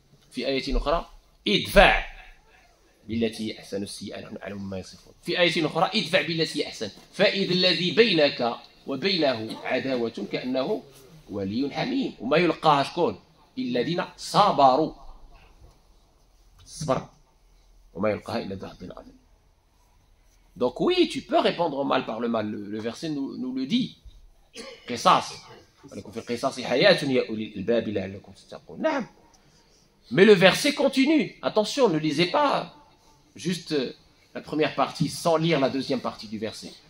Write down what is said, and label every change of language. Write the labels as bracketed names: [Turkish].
[Arabic] في آية أخرى ادفع بالتي أحسن السيئة نحن نعلم ما يصفون. في آية أخرى ادفع بالتي أحسن فإذا الذي بينك وبينه عداوة كأنه ولي حميم. وما يلقاها شكون؟ الذين صبروا. صبر وما يلقاها إلا ذو حظ عظيم. [French] Donc oui, tu peux répondre au mal par le mal. Le verset nous le dit. [Arabic] قصاص ولكم في القصاص حياة يا أولي الألباب لعلكم تتقون. نعم. [French] Mais le verset continue. Attention, ne lisez pas juste la première partie sans lire la deuxième partie du verset.